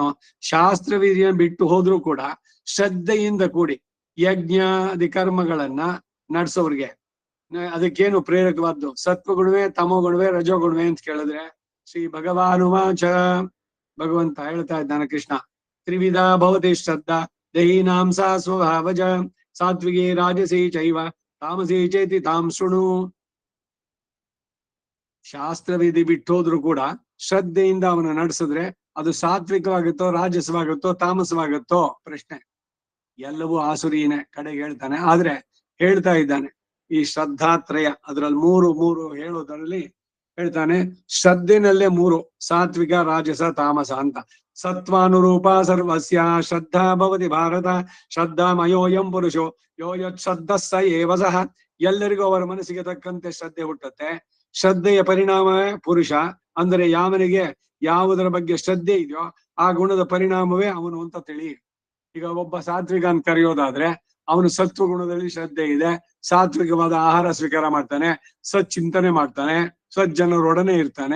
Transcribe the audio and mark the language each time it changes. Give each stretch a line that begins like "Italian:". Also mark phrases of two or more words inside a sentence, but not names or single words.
Kannada: ಶಾಸ್ತ್ರ ವಿಧಿಯನ್ನು ಬಿಟ್ಟು ಹೋದ್ರೂ ಕೂಡ ಶ್ರದ್ಧೆಯಿಂದ ಕೂಡಿ ಯಜ್ಞಾದಿ ಕರ್ಮಗಳನ್ನ ನಡೆಸೋರ್ಗೆ ಅದಕ್ಕೇನು ಪ್ರೇರಕವಾದ್ದು? ಸತ್ವಗುಣವೇ ತಮೋಗುಣವೇ ರಜೋಗುಣವೇ ಅಂತ ಕೇಳಿದ್ರೆ
Sanskrit: ಶ್ರೀ ಭಗವಾನುವಾಚ,
Kannada: ಭಗವಂತ ಹೇಳ್ತಾ ಇದ್ದಾನೆ ಕೃಷ್ಣ,
Sanskrit: ತ್ರಿವಿಧ ಭವತಿ ಶ್ರದ್ಧಾ ದಹೀನಾಂ ಸಾ ಸ್ವಭಾವಜ ಸಾತ್ವಿಕೇ ರಾಜಸೀ ಚೈವ ತಾಮಸೀ ಚೇತಿ ತಾಂ ಶೃಣು.
Kannada: ಶಾಸ್ತ್ರ ವಿಧಿ ಬಿಟ್ಟೋದ್ರು ಕೂಡ ಶ್ರದ್ಧೆಯಿಂದ ಅವನು ನಡೆಸಿದ್ರೆ ಅದು ಸಾತ್ವಿಕವಾಗುತ್ತೋ ರಾಜಸವಾಗುತ್ತೋ ತಾಮಸವಾಗುತ್ತೋ ಪ್ರಶ್ನೆ. ಎಲ್ಲವೂ ಆಸುರೀನೇ ಕಡೆಗೆ ಹೇಳ್ತಾನೆ. ಆದ್ರೆ ಹೇಳ್ತಾ ಇದ್ದಾನೆ ಈ ಶ್ರದ್ಧಾತ್ರಯ ಅದರಲ್ಲಿ ಮೂರು ಹೇಳೋದ್ರಲ್ಲಿ ಹೇಳ್ತಾನೆ. ಶ್ರದ್ಧೆನಲ್ಲೇ 3: ಸಾತ್ವಿಕ ರಾಜಸ ತಾಮಸ ಅಂತ.
Sanskrit: ಸತ್ವಾನುರೂಪ ಸರ್ವಸ್ಯ ಶ್ರದ್ಧಾ ಭವತಿ ಭಾರತ ಶ್ರದ್ಧಾಮಯೋಯಂ ಪುರುಷೋ ಯೋ ಯತ್ ಶ್ರದ್ಧಃ ಸ ಏವ ಸಃ.
Kannada: ಎಲ್ಲರಿಗೂ ಅವರ ಮನಸ್ಸಿಗೆ ತಕ್ಕಂತೆ ಶ್ರದ್ಧೆ ಹುಟ್ಟುತ್ತೆ. ಶ್ರದ್ಧೆಯ ಪರಿಣಾಮವೇ ಪುರುಷ. ಅಂದರೆ ಯಾವನಿಗೆ ಯಾವುದರ ಬಗ್ಗೆ ಶ್ರದ್ಧೆ ಇದೆಯೋ ಆ ಗುಣದ ಪರಿಣಾಮವೇ ಅವನು ಅಂತ ತಿಳಿ. ಈಗ ಒಬ್ಬ ಸಾತ್ವಿಕ ಅಂತ ಕರೆಯೋದಾದ್ರೆ ಅವನು ಸತ್ವ ಗುಣದಲ್ಲಿ ಶ್ರದ್ಧೆ ಇದೆ, ಸಾತ್ವಿಕವಾದ ಆಹಾರ ಸ್ವೀಕಾರ ಮಾಡ್ತಾನೆ, ಸಚ್ಚಿಂತನೆ ಮಾಡ್ತಾನೆ, ಸಜ್ಜನರೊಡನೆ ಇರ್ತಾನೆ.